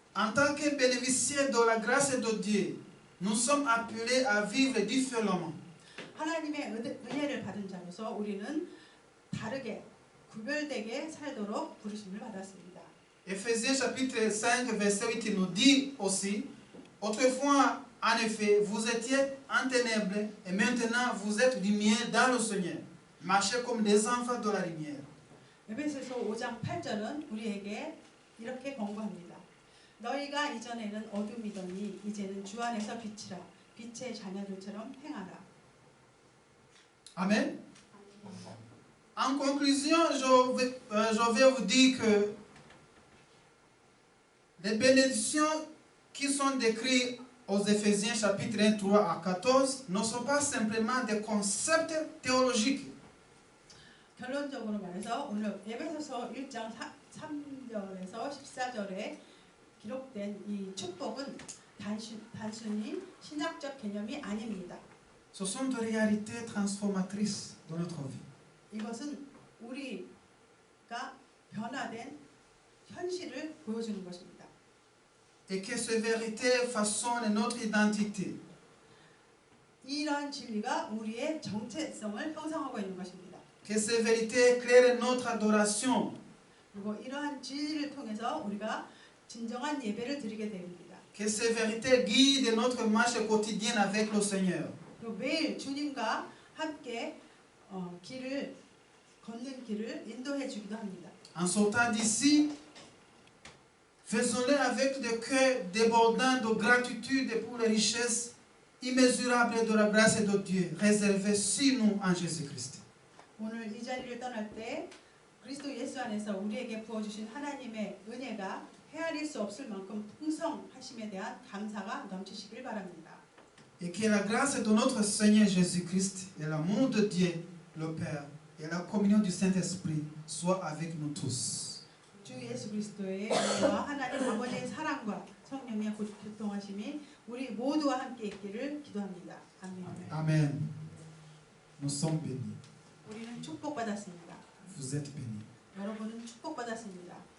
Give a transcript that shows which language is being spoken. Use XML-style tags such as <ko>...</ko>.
<fr>En tant que bénéficiaires de la grâce de Dieu, nous sommes appelés à vivre différemment.</fr> <ko>하나님의 은혜를 받은 자로서 우리는 다르게 구별되게 살도록 부르심을 받았습니다.</ko> <fr>Éphésiens chapitre 5 verset 8 nous dit aussi, autrefois en effet vous étiez en ténèbres et maintenant vous êtes lumière dans le Seigneur. Marchez comme des enfants de la lumière.</fr> <ko>에베소서 5장 8절은 우리에게 이렇게 권고합니다. 너희가 이전에는 어둠이더니 이제는 주 안에서 빛이라. 빛의 자녀들처럼 행하라.</ko> <fr>Amen. En conclusion, je vais vous dire que Les bénédictions qui sont décrites aux Éphésiens chapitre 1, 3 à 14 ne sont pas simplement des concepts théologiques.</fr> <ko>결론적으로 말해서 오늘 에베소서 1장 3절에서 14절에 기록된 이 축복은 단순히 신학적 개념이 아닙니다.</ko> <fr>Ce sont des réalités transformatrices dans notre vie.</fr> <ko>이것은 우리가 변화된 현실을 보여주는 것입니다.</ko> <fr>Et que ces vérités façonnent notre identité.</fr> <ko>이러한 진리가 우리의 정체성을 형성하고 있는 것입니다.</ko> <fr>Que ces vérités éclairent notre adoration.</fr> <ko>그리고 이러한 진리를 통해서 우리가 진정한 예배를 드리게 됩니다.</ko> <fr>Que ces vérités guident notre marche quotidienne avec le Seigneur.</fr> <ko>그리고 매일 주님과 함께 걷는 길을 인도해 주기도 합니다.</ko> <fr>En sortant d'ici, faisons-le avec des cœurs débordants de gratitude pour les richesses immesurable de la grâce de Dieu réservée sur nous en Jésus-Christ.</fr> <ko>오늘 이 자리를 떠날 때 그리스도 예수 안에서 우리에게 부어주신 하나님의 은혜가 헤아릴 수 없을 만큼 풍성하심에 대한 감사가 넘치시길 바랍니다.</ko> <fr>Et que la grâce de notre Seigneur Jésus-Christ et l'amour de Dieu, le Père, et la communion du Saint-Esprit soient avec nous tous.</fr> <ko>주 예수 그리스도의 은혜와 하나님 아버지의 사랑과 성령의 교통하심이 우리 모두와 함께 있기를 기도합니다. 아멘.</ko> <fr>Amen. Nous sommes bénis.</fr> <ko>우리는 축복받았습니다.</ko> <fr>Vous êtes bénis.</fr> <ko>여러분은 축복받았습니다.</ko>